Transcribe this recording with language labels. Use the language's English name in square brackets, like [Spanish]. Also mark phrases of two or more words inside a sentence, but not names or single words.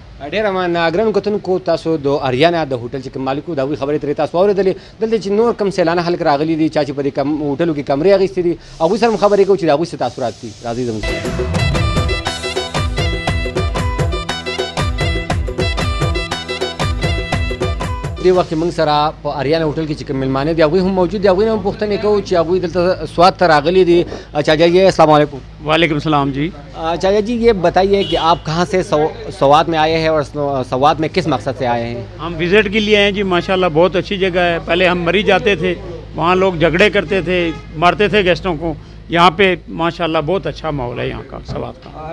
[Pashto] ډېره مننه ګرانو کتونکو تاسو د اریانا د هوټل چې کوم مالک د هغوی خبرې ترې تاسو واورېدلې دلته چې نور کم سیلانه خلک راغلي دي چا چې په دې هوټلو کې کمرې اخیستې دي هغوی سره هم خبرې کوو چې د هغوی څه تاثرات دي راځئ زموږ سره دې وخت موږ سره په اریانا هوټل کې چې کوم میلمانه دي هغوی هم موجود دي هغوی نه هم پوښتنې کوو چې هغوی دلته سواد ته راغلي دي [Urdu] چاچا جی [Arabic] السلام علیکم وعلیکم السلام جی. [Urdu] چاچا جی یہ بتائیے کہ آپ کہاں سے سوات میں آئے ہیں اور سوات میں کس مقصد سے آئے ہیں और सवाद में किस मकसद से आए हैं ہم وزٹ کے لیے آئے ہیں جی ماشاءاللہ بہت اچھی جگہ ہے۔ پہلے ہم مری جاتے تھے وہاں لوگ جھگڑے کرتے تھے مارتے تھے گیسٹوں کو یہاں پہ ماشاءاللہ بہت اچھا ماحول ہے یہاں کا سوات کا.